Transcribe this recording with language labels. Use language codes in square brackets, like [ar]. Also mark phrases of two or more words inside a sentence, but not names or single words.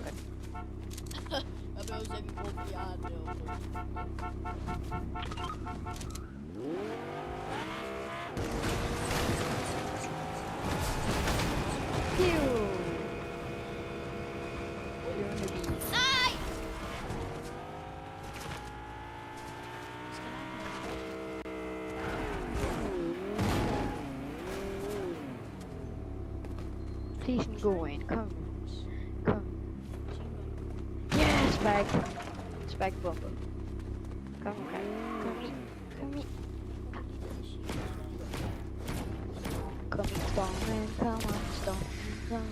[da] Jeg behøver ikke bruge, fordi jeg har det Nej! [en] Please go in. [da] Kom. Kom. [en] Yeah, spike. [da] Spike bomber. Kom, kom. Kom i. Kom i. Kom i, stormen. Kom on, stormen.